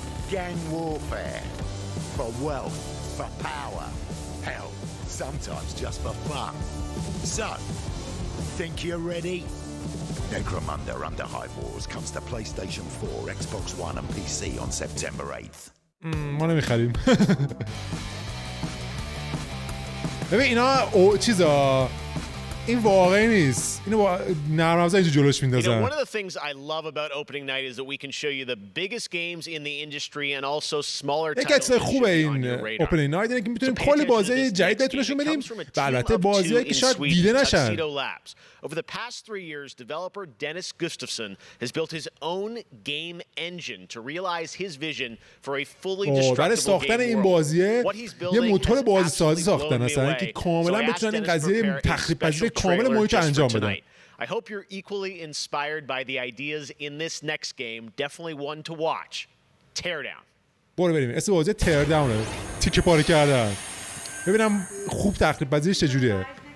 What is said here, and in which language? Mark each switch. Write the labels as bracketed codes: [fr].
[en] Gang warfare for wealth, for power, hell, sometimes just for fun. So, think you're ready? Necromunda Underhive Wars comes to PlayStation 4, Xbox One and PC on September 8th. [fa] ما نمیخریم. ببین اینا چیزا این واقعی نیست. اینو نرم افزار اینجا جلوش میندازن. [en] One of the things I love about opening night is that we can show you the biggest games in the industry and also smaller titles. [fa] یکی از خوبه این اوپنینگ نایت اینه که میتونیم کلی بازی جدید بهتونشون بدیم و البته بازیایی که شاید دیده نشن. [en] Over the past 3 years, developer Dennis Gustafsson has built his own game engine to realize his vision for a fully destructible [fa] ساختن این بازیه یه موتور بازی سازی ساختن اصلا که کاملا بتونن این قضیه تخریب پذیر کامل محیط رو انجام بدن. [en] I hope you're equally inspired by the ideas in this next game. Definitely one to watch. Teardown. [fa] برو بریم. اسم بازی تیرداونه. تیکه پاره کردن. ببینم خوب تخریب پذیرش چجوریه.